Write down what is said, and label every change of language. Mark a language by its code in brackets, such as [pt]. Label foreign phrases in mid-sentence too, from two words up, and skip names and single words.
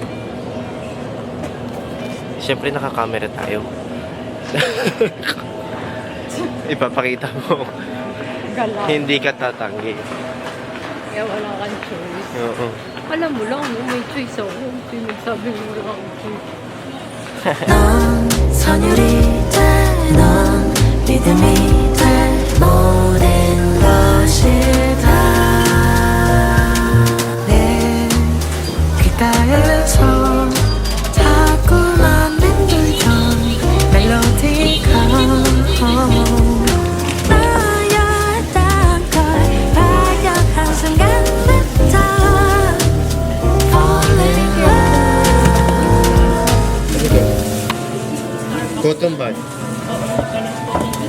[tl] Siyempre nakakamera tayo. Ipapakita mo. Gala. Hindi ka tatanggi. Kaya wala kang choice. Oo. Alam mo lang, may choice ako. Pinagsabi mo lang akong choice. [ko] 넌 선율이 돼, 넌 믿음이 돼, 모든 것이 다 내 귓가에서 자꾸만 맴돌던 멜로디가 나였던 걸 발견한 순간부터 [en] falling in love. Cotton bud.